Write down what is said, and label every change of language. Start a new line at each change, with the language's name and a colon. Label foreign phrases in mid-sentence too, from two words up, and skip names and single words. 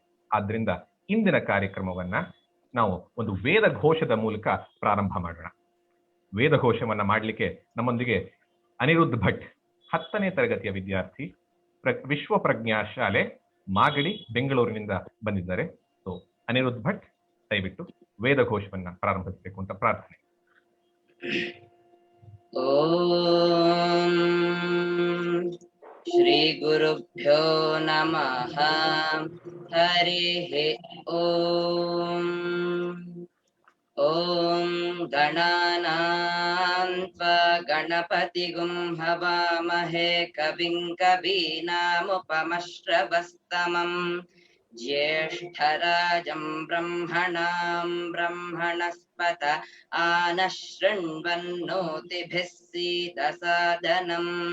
Kannada: ಆದ್ರಿಂದ ಇಂದಿನ ಕಾರ್ಯಕ್ರಮವನ್ನ ನಾವು ಒಂದು ವೇದ ಘೋಷದ ಮೂಲಕ ಪ್ರಾರಂಭ ಮಾಡೋಣ. ವೇದ ಘೋಷವನ್ನ ಮಾಡಲಿಕ್ಕೆ ನಮ್ಮೊಂದಿಗೆ ಅನಿರುದ್ಧ್ ಭಟ್, 10ನೇ ತರಗತಿಯ ವಿದ್ಯಾರ್ಥಿ, ವಿಶ್ವ ಪ್ರಜ್ಞಾ ಶಾಲೆ ಮಾಗಡಿ ಬೆಂಗಳೂರಿನಿಂದ ಬಂದಿದ್ದಾರೆ. ಸೊ ಅನಿರುದ್ಧ್ ಭಟ್, ದಯವಿಟ್ಟು ವೇದ ಘೋಷವನ್ನ ಪ್ರಾರಂಭಿಸಬೇಕು ಅಂತ ಪ್ರಾರ್ಥನೆ.
Sanskrit: ಓಂ ಶ್ರೀ ಗುರುಭ್ಯೋ ನಮಃ. ಹರಿ ಓಂ. ಓಂ ಗಣಾನಾಂ ತ್ವಾ ಗಣಪತಿಗುಂ ಹವಾಮಹೇ ಕವಿಂ ಕವೀನಾಮುಪಮಶ್ರವಸ್ತಮಂ ಜ್ಯೇಷ್ಠರಾಜಂ ಬ್ರಹ್ಮಣಾಂ ಬ್ರಹ್ಮಣಸ್ಪತ ಆನಶೃಣ್ವನ್ನೋತಿಭಿಃ ಸೀದಸಾದನಂ.